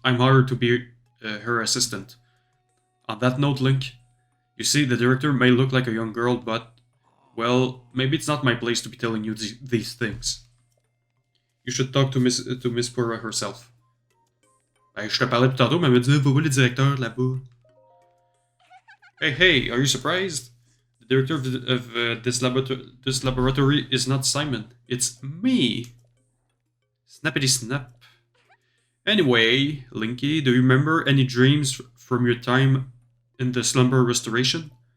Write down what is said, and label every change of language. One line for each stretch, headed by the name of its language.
English: I'm honored to be her assistant. On that note, Link, you see, the director may look like a young girl, but well, maybe it's not my place to be telling you these things. You should talk to Miss Pura herself.
French: Ben, je te parlais tout tantôt, mais elle me dit, va voir le directeur là-bas.
English: Hey, are you surprised? The director of this laboratory is not Simon. It's me. Snappity snap. Anyway, Linky, do you remember any dreams from your time in the slumber restoration?